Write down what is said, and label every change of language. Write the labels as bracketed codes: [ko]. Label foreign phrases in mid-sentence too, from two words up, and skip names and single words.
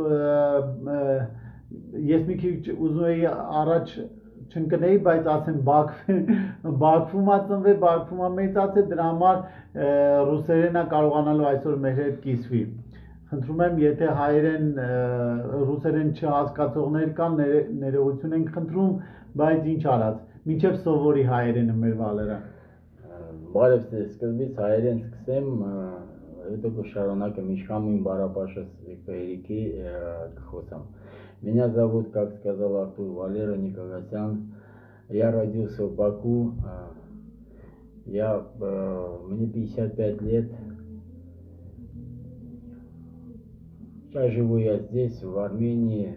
[hy] ես մի քիչ ուզում էի առաջ չընկնեի, բայց ասեմ Բաքվում է ծնվել, Բաքվում է մեծացել, դրա համար ռուսերենը կարողանալու այսօր մեր հետ կիսվի։ Խնդրում եմ, եթե հայերեն, ռուսերեն չհասկացողներ կան, ներողություն ենք խնդրում, բայց ինչ արած, մինչև սովորի հայերենը մեր Վալերը։ Բարև ձեզ, սկզբից հայերեն սկսեմ, հետո կշարունակեմ ինչքան իմ բարապաշս Երիկի կխոսամ։ [ru] Меня зовут, как сказал Артур, Валера Никогасян. Я родился в Баку. Мне 55 лет. Сейчас живу я здесь, в Армении.